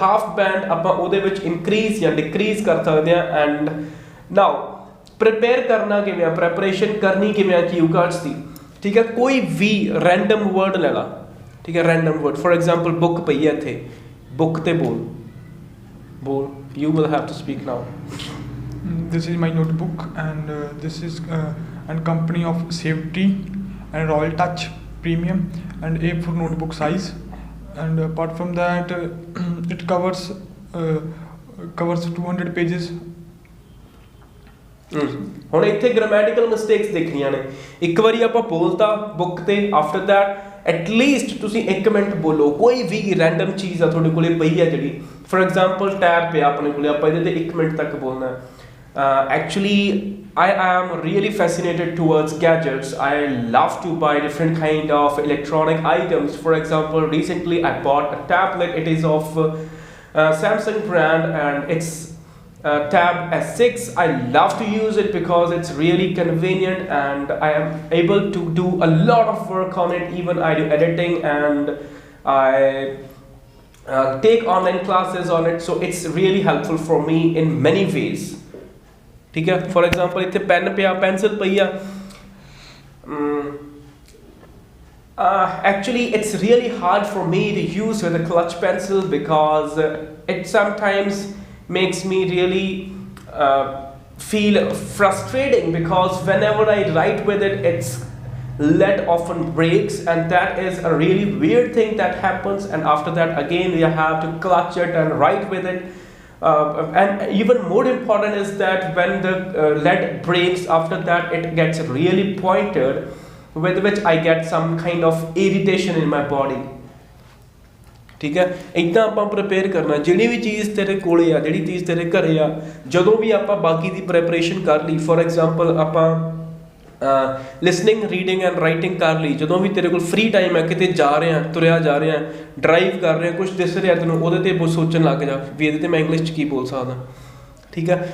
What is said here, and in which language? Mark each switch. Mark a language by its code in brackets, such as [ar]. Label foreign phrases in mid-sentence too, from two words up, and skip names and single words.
[en] half band [pa] ਆਪਾਂ ਉਹਦੇ ਵਿੱਚ ਇਨਕਰੀਜ਼ ਜਾਂ ਡਿਕਰੀਜ਼ ਕਰ ਸਕਦੇ ਹਾਂ। [en] and now prepare [pa] ਕਰਨਾ ਕਿਵੇਂ ਆ, ਪ੍ਰੈਪਰੇਸ਼ਨ ਕਰਨੀ ਕਿਵੇਂ ਆ [en] cue cards [pa] ਦੀ, ਠੀਕ ਹੈ। ਕੋਈ ਵੀ [en] random word [pa] ਲੈ ਲਾ, ਠੀਕ ਹੈ, [en] random word. for example [pa] ਬੁੱਕ ਪਈ ਹੈ ਇੱਥੇ, ਬੁੱਕ ਤੇ ਬੋਲ [en] you will have to speak now. This is my notebook, and this is and company of safety and Royal Touch Premium and A4 notebook size, and apart from that it covers 200 pages. [pa] ਹੁਣ ਇੱਥੇ [en] grammatical mistakes [pa] ਦੇਖਣੀਆਂ ਨੇ। ਇੱਕ ਵਾਰੀ ਆਪਾਂ ਬੋਲਤਾ ਬੁੱਕ ਤੇ, [en] after that atleast [pa] ਤੁਸੀਂ 1 ਮਿੰਟ ਬੋਲੋ। ਕੋਈ ਵੀ ਰੈਂਡਮ ਚੀਜ਼ ਆ ਤੁਹਾਡੇ ਕੋਲੇ ਪਈ ਹੈ ਜਿਹੜੀ, [en] for example [pa] ਟੈਬ ਪਿਆ ਆਪਣੇ ਕੋਲੇ, ਆਪਾਂ ਇਹਦੇ ਤੇ 1 ਮਿੰਟ ਤੱਕ ਬੋਲਣਾ। [en] actually I am really fascinated towards gadgets. I love to buy different kind of electronic items. For example, recently I bought a tablet. It is of Samsung brand and it's Tab S6. I love to use it because it's really convenient and I am able to do a lot of work on it. Even I do editing and I take online classes on it, so it's really helpful for me in many ways, [pa] ਠੀਕ ਹੈ। [en] for example [pa] ਇਤਨੇ ਪੈੱਨ ਪੇ ਪੈਂਸਿਲ ਪਈ ਆ, [en] actually it's really hard for me to use with a clutch pencil because it sometimes makes me really feel frustrating, because whenever I write with it, its lead often breaks, and that is a really weird thing that happens. And after that again you have to clutch it and write with it. And even more important is that when the lead breaks, after that it gets really pointed, with which I get some kind of irritation in my body, [pa] ਠੀਕ ਹੈ। ਇੱਦਾਂ ਆਪਾਂ ਪ੍ਰਿਪੇਅਰ ਕਰਨਾ। ਜਿਹੜੀ ਵੀ ਚੀਜ਼ ਤੇਰੇ ਕੋਲੇ ਆ, ਜਿਹੜੀ ਚੀਜ਼ ਤੇਰੇ ਘਰੇ ਆ, ਜਦੋਂ ਵੀ ਆਪਾਂ ਬਾਕੀ ਦੀ ਪ੍ਰੈਪਰੇਸ਼ਨ ਕਰ ਲਈ, [en] for example [pa] ਆਪਾਂ [en] listening, reading and writing [pa] ਕਰ ਲਈ, ਜਦੋਂ ਵੀ ਤੇਰੇ ਕੋਲ [en] free time [pa] ਹੈ, ਕਿਤੇ ਜਾ ਰਹੇ ਆ, ਤੁਰਿਆ ਜਾ ਰਹੇ ਆ, ਡਰਾਈਵ ਕਰ ਰਹੇ ਆ, ਕੁਛ ਦਿਸ ਰਿਹਾ ਤੈਨੂੰ, ਉਹਦੇ ਤੇ ਸੋਚਣ ਲੱਗ ਜਾ ਵੀ ਇਹਦੇ ਤੇ ਮੈਂ ਇੰਗਲਿਸ਼ 'ਚ ਕੀ ਬੋਲ ਸਕਦਾ, ਠੀਕ ਹੈ।